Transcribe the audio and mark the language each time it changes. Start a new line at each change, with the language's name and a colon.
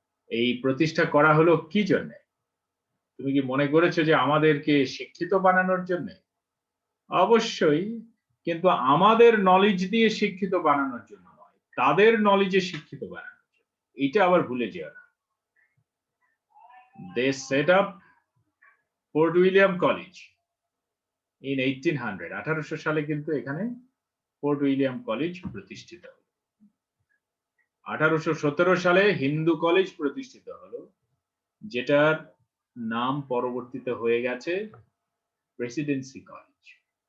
Bangla: এই প্রতিষ্ঠা করা হলো কি জন্য? তুমি কি মনে করেছো যে আমাদেরকে শিক্ষিত বানানোর জন্য? অবশ্যই, কিন্তু আমাদের নলেজ দিয়ে শিক্ষিত বানানোর জন্য নয়, তাদের নলেজে শিক্ষিত বানানোর জন্য। এটা আবার ভুলে যেও না।
English: They set up Fort William College in 1800।
Bangla: 1800 সালে কিন্তু এখানে ফোর্ট উইলিয়াম কলেজ প্রতিষ্ঠিত হলো। 1817 সালে হিন্দু কলেজ প্রতিষ্ঠিত হলো, যেটার নাম পরবর্তীতে হয়ে গেছে প্রেসিডেন্সি কলেজ।